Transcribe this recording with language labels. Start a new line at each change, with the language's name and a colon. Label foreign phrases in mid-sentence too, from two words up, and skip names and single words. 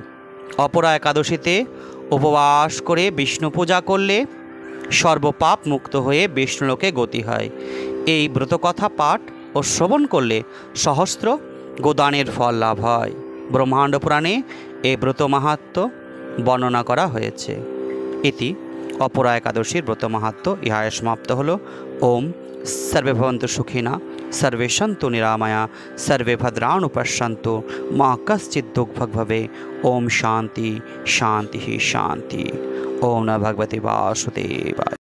Bangla: অপরা একাদশীতে উপবাস করে বিষ্ণু পূজা করলে সর্বপাপ মুক্ত হয়ে বিষ্ণুলোকে গতি হয়। এই ব্রতকথা পাঠ ও শ্রবণ করলে সহস্র গোদানের ফল লাভ হয়। ব্রহ্মাণ্ড পুরাণে এই ব্রত মাহাত্ম্য বর্ণনা করা হয়েছে। ইতি অপরা একাদশীর ব্রত মাহাত্ম্য ইহায় সমাপ্ত হল।
Sanskrit: ওম सर्वे भवन्तु सुखिनः, सर्वे सन्तु निरामया, सर्वे भद्राणि पश्यन्तु, मा कश्चित् दुःखभाग् भवेत्। ओम शांति शांति शांति। ओम नमो भगवते वासुदेवाय।